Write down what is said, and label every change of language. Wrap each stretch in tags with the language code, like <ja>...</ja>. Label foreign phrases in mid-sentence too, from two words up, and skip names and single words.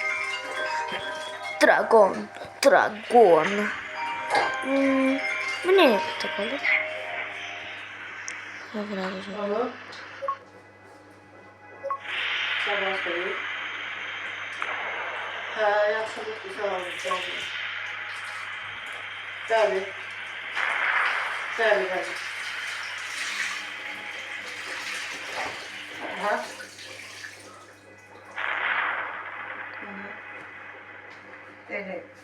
<en>Dragon. Dragon.</en> <tr>Bu ne yapacak olur? Ha, burada.</tr> <az>Alo. Sabah xeyir. Hə, yaxşıdır, sağ olun, sağ olun. Bəli. Bəli, bəli. Aha.</az> <tr>Evet.</tr>